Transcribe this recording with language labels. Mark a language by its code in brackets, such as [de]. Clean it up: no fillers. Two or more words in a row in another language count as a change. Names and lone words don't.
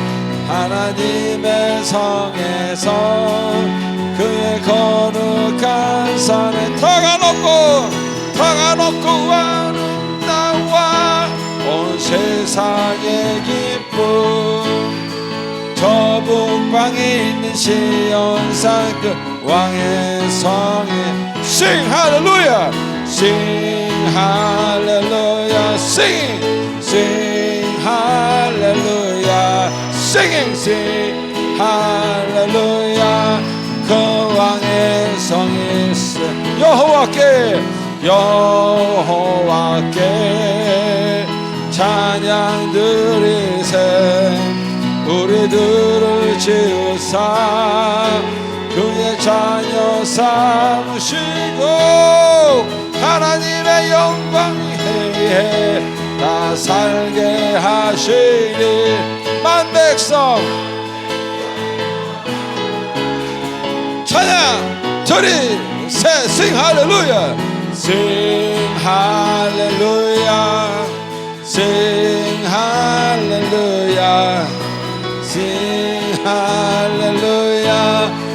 [ko] 하나님의 성에서 그의 거룩한 산에 터가 높고 아름다워 온 세상의 기쁨. 저 북방에 있는 시온산 그 왕의 성에 [en] Sing hallelujah, sing hallelujah, sing hallelujah, sing hallelujah. [ko] 그 왕의 성일세. 여호와께 찬양 드리세. 우리들을 지으사 그의 자녀 삼으시고 하나님의 영광에 다 살게 하시니 만백성 찬양 드리세. [en] Sing hallelujah, sing hallelujah, sing hallelujah, sing hallelujah.